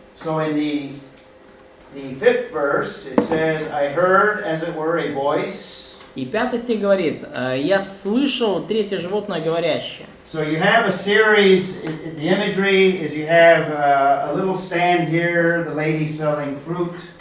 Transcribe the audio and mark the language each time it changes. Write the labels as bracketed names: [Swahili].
[English] so in the fifth verse, it says, I heard, as it were, a voice. [Russian] И 5 стих говорит: «Я слышал третье животное говорящее». [English] So you have a series, the imagery is you have a little stand here, the lady selling fruit.